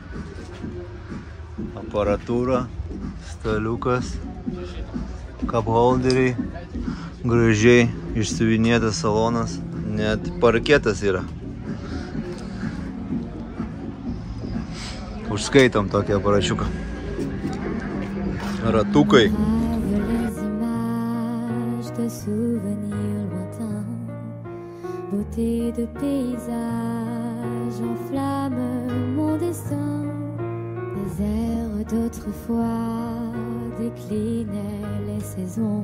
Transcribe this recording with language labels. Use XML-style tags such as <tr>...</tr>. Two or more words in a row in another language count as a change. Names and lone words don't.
<lt>Aparatūra, staliukas, kapholderiai. Gražiai išsiuvinėtas salonas. Net parketas yra. Užskaitom tokį aparačiuką. Ratukai.</lt> <fr>Beauté de paysage enflamme mon destin. Les airs d'autrefois déclinaient les saisons.</fr>